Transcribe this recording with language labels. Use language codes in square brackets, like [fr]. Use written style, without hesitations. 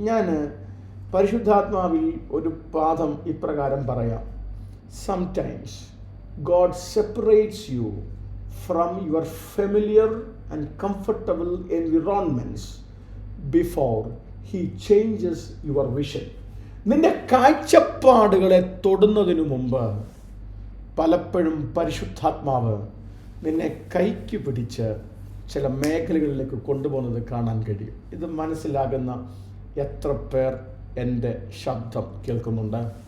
[ml] ഞാൻ പരിശുദ്ധാത്മാവിൽ ഒരു പാഠം ഇപ്രകാരം പറയാം. [en] Sometimes God separates you from your familiar and comfortable environments before He changes your vision. [ml] നിന്റെ കാഴ്ചപ്പാടുകളെ തൊടുന്നതിനു മുമ്പ് പലപ്പോഴും പരിശുദ്ധാത്മാവ് നിന്നെ കൈക്ക് പിടിച്ച് ചില മേഖലകളിലേക്ക് കൊണ്ടുപോകുന്നത് കാണാൻ കഴിയും. ഇത് മനസ്സിലാകുന്ന എത്ര പേർ എൻ്റെ ശബ്ദം കേൾക്കുന്നുണ്ട്?